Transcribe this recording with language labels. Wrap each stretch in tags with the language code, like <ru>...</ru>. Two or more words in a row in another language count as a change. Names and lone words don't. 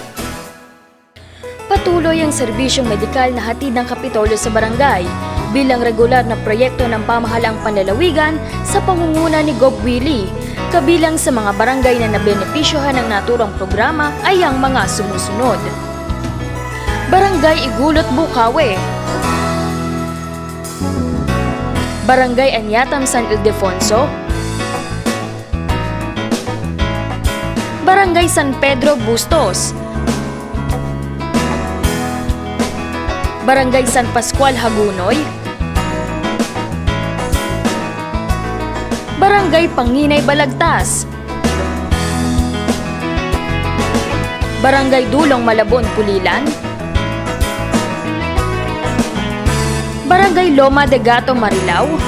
<tl>Patuloy ang serbisyong medikal na hatid ng Kapitolyo sa barangay bilang regular na proyekto ng pamahalaang panlalawigan sa pangunguna ni Gov. Willie. Kabilang sa mga barangay na nabenepisyohan ng naturang programa ay ang mga sumusunod. Barangay Igulot, Bukawe, Barangay Anyatam, San Ildefonso, Barangay San Pedro, Bustos, Barangay San Pascual, Hagunoy, Barangay Panginay, Balagtas, Barangay Dulong, Malabon, Pulilan, Barangay Loma de Gato, Marilao,</tl>